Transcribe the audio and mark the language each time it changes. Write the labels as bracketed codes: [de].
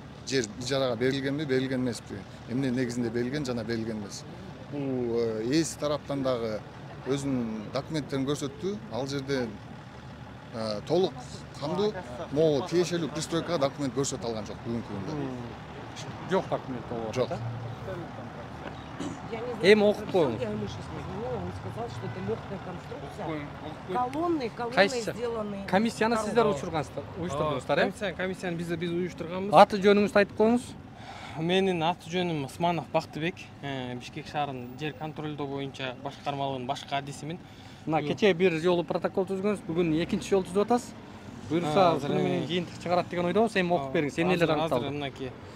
[ky] Жер ижарага берилгенби, берилген эмеспи? Эмне негизинде берилген жана берилген эмес. Бул ээси тараптан дагы өзүнүн документтерин көрсөттү. Ал жерде толук камдуу могу тиешелүү пристройкага документ көрсөтө алган жок бүгүнкү күндө. Жок документ болуп Жок. Эми окуп коюңуз. [ru] Он сказал, что это легкая конструкция. Колонны сделаны. [ky] Комиссияны сиздер уюштурдуңуздар, Комиссияны биз уюштурганбыз. Аты жөнүңүздү айтып коюңуз. Менин аты жөнүм Усманов Бактыбек. Бишкек шаарынын жер контролдоо боюнча башкармалыгынын башкы адисимин. Мына кечээ бир жолу протокол түзгөнбүз, бүгүн экинчи жолу түзүп атасыз. Буюрса, ушуну менен жыйынтык чыгарат деген ойдобуз. Эми окуп бериңиз, эмнелер аныкталды?